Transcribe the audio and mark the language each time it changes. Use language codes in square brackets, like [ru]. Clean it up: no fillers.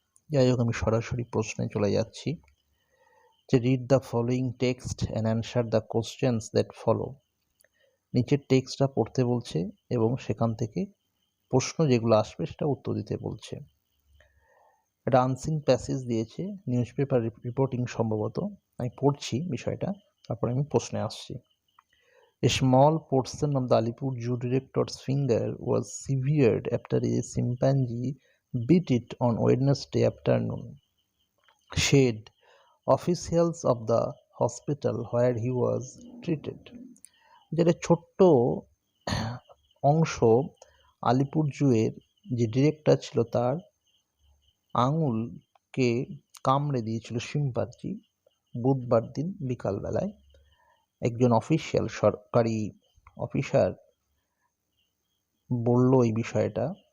[bn] যাই হোক, আমি সরাসরি প্রশ্নে চলে যাচ্ছি যে [en] Read the following text and answer the questions that follow. [bn] নিচের টেক্সটটা পড়তে বলছে এবং সেখান থেকে প্রশ্ন যেগুলো আসবে সেটা উত্তর দিতে বলছে। একটা আনসিন প্যাসেজ দিয়েছে, নিউজ পেপার রিপোর্টিং সম্ভবত। আমি পড়ছি বিষয়টা, তারপরে আমি প্রশ্নে আসছি। [en] A small portion of the Alipur Zoo director's finger was severed after a chimpanzee bit it on Wednesday afternoon, said officials of the hospital where he was treated. [bn] যেটা ছোট্ট অংশ আলিপুর জুয়ের যে ডিরেক্টর ছিল তার আঙুলকে কামড়ে দিয়েছিল শিম্পাঞ্জি বুধবার দিন বিকালবেলায়। একজন অফিসিয়াল সরকারি অফিসার বলল এই বিষয়টা।